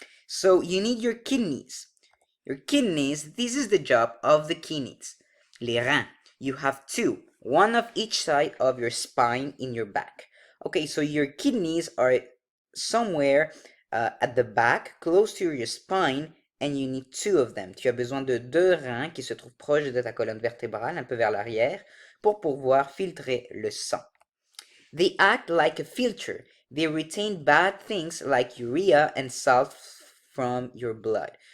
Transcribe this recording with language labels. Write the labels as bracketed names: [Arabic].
[English] So you need your kidneys. Your kidneys, this is the job of the kidneys. Les reins. You have 2, one of each side of your spine in your back. Okay, so your kidneys are somewhere at the back, close to your spine, and you need 2 of them. [French] Tu as besoin de 2 reins qui se trouvent proches de ta colonne vertébrale, un peu vers l'arrière, pour pouvoir filtrer le sang. [English] They act like a filter. They retain bad things like urea and salt from your blood.